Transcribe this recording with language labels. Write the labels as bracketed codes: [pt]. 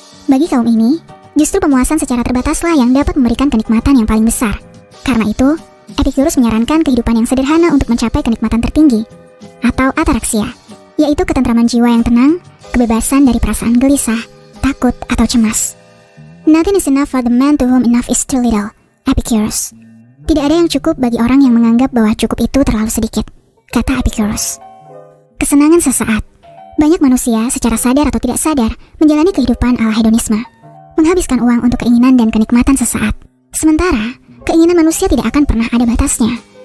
[id] Bagi kaum ini, justru pemuasan secara terbataslah yang dapat memberikan kenikmatan yang paling besar. Karena itu, Epicurus menyarankan kehidupan yang sederhana untuk mencapai kenikmatan tertinggi, atau ataraksia, yaitu ketentraman jiwa yang tenang, kebebasan dari perasaan gelisah, takut, atau cemas. [en] Nothing is enough for the man to whom enough is too little, Epicurus. [id] Tidak ada yang cukup bagi orang yang menganggap bahwa cukup itu terlalu sedikit, kata Epicurus. Kesenangan sesaat. Banyak manusia secara sadar atau tidak sadar menjalani kehidupan ala hedonisme, menghabiskan uang untuk keinginan dan kenikmatan sesaat. Sementara, keinginan manusia tidak akan pernah ada batasnya.